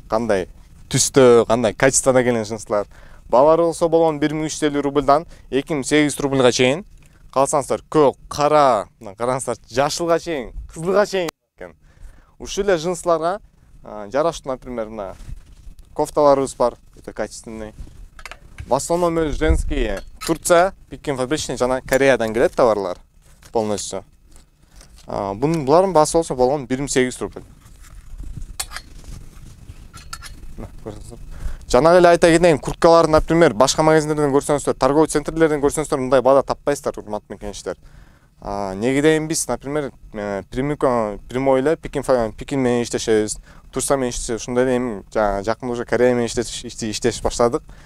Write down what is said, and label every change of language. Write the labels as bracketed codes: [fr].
[ky] Кандай түстө, кандай качествода келген жынслар. Балар болсо болгон 1350 рубльдан 2800 рубльга чейин. Калсаңыздар көк, кара, караңыздар жашылга чейин, кызылга чейин. Ушул эле жынсларга жараштуу, например, мына кофталарыбыз бар, өтө качественный. [ru] В основном женские. [ky] Турция, Пекин фабричный жана Кореядан келет товарлар полностью. Булардын баасы болсо болгон 2800 рубль. Жана эле айта кетейин, курткалар, например, башка магазиндерден көрсөңүздөр, торговый центрлерден көрсөңүздөр мындай баада таппайсыздар, урматтуу мекенчилер. Неге дейин биз, например, прямой эле Пекин менен иштешебиз, Турция менен иштешебиз, ушундай эле жакында уже Корея менен иштешип баштадык.